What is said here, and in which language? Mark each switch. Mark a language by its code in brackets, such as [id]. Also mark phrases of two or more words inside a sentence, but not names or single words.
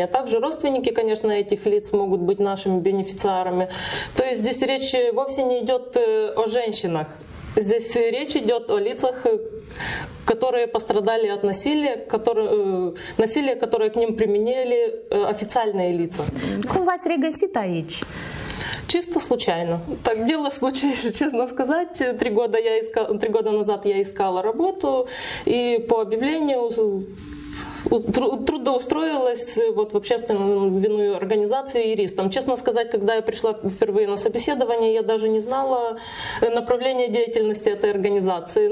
[ru] Также родственники, конечно, этих лиц могут быть нашими бенефициарами. То есть здесь речь вовсе не идет о женщинах. Здесь речь идет о лицах, которые пострадали от насилия, которое к ним применили официальные лица. [ro] Cum v-ați regăsit aici? [ru] Чисто случайно. Так, дело случилось, честно сказать. 3 года назад я искала работу, и по объявлению трудоустроилась вот в общественную организацию юристом. Честно сказать, когда я пришла впервые на собеседование, я даже не знала направления деятельности этой организации.